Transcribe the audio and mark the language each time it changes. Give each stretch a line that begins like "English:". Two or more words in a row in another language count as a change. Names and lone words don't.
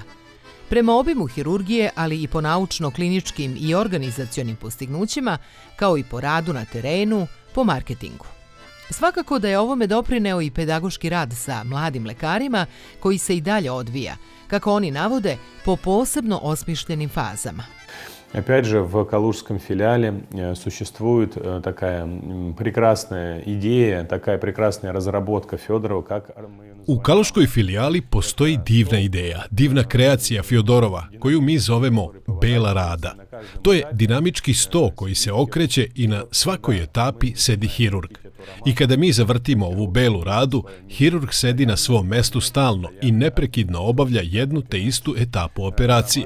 Serbian: Prema obimu hirurgije, ali i po naučno-kliničkim i organizacionim postignućima, kao i po radu na terenu, po marketingu. Svakako da je ovome doprineo i pedagoški rad sa mladim lekarima koji se i dalje odvija, kako oni navode, po posebno osmišljenim fazama.
Russian: Опять же, в калужском филиале существует такая прекрасная идея, такая прекрасная разработка Федорова, как
Serbian: U Kaluškoj filijali postoji divna ideja, divna kreacija Fjodorova, koju mi zovemo Bela rada. To je dinamički sto koji se okreće i na svakoj etapi sedi hirurg. I kada mi zavrtimo ovu belu radu, hirurg sedi na svom mestu stalno i neprekidno obavlja jednu te istu etapu operacije.